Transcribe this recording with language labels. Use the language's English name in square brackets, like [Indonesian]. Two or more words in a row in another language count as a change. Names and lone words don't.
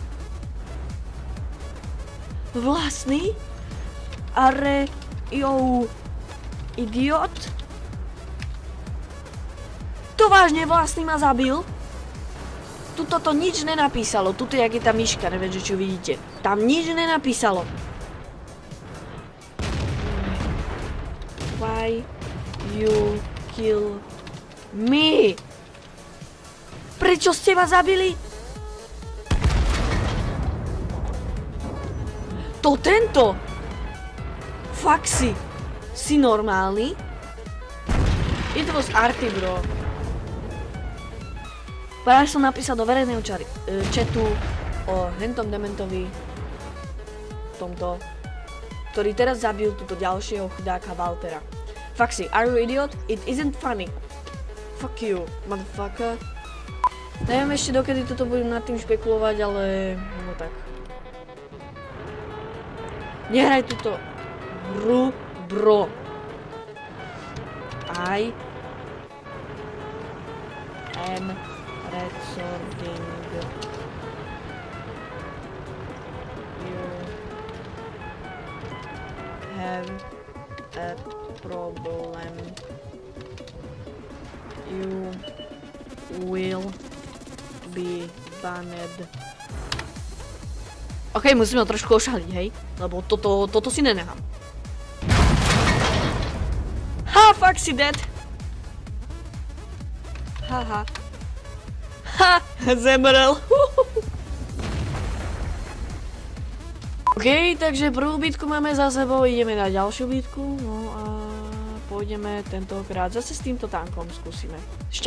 [Slovak] Vlastný? [English] Are... Jo... Idiot? [Slovak] To vážne vlastný ma zabil? Tuto to nič nenapísalo, tuto jak je tá myška, neviem, že čo vidíte. Tam nič nenapísalo. [English] Why you kill me? [Slovak] Prečo ste ma zabili? To tento! Faxi! Si normálny? [English] It was arty, bro. [Slovak] Práve som napísal do verejného chatu o hentom dementovi tomto, ktorý teraz zabil túto ďalšieho chudáka Waltera. [English] Faxi, are you idiot? It isn't funny. Fuck you, motherfucker. [Slovak] Neviem ešte dokedy toto budem nad tým špekulovať, ale no tak. Nehraj túto hru, bro. [English] I am resorting. You have a problem. You will be banned. [Slovak] OK, musíme ho trošku ošaliť, hej? Lebo toto si nenechám. Ha, fuck si dead. Haha. Ha, zemrel. OK, takže prvú bitku máme za sebou, ideme na ďalšiu bitku, no a pôjdeme tentokrát zase s týmto tankom, skúsime šťastie.